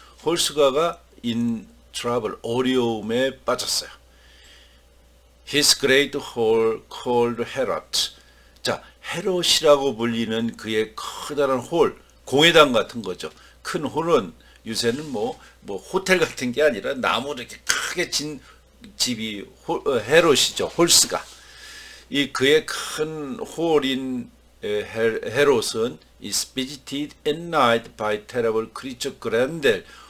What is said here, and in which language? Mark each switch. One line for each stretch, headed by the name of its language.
Korean: 홀스가가
English: in trouble,
Korean: 어려움에 빠졌어요.
English: His great hall called Herod.
Korean: 자, 헤롯이라고 불리는 그의 커다란 홀, 공회당 같은 거죠. 큰 홀은 요새는 뭐 호텔 같은 게 아니라 나무로 이렇게 크게 진 집이 헤롯이죠. 홀스가. 이 그의 큰 홀인 헤롯은
English: is visited at night by terrible creature 그랜델.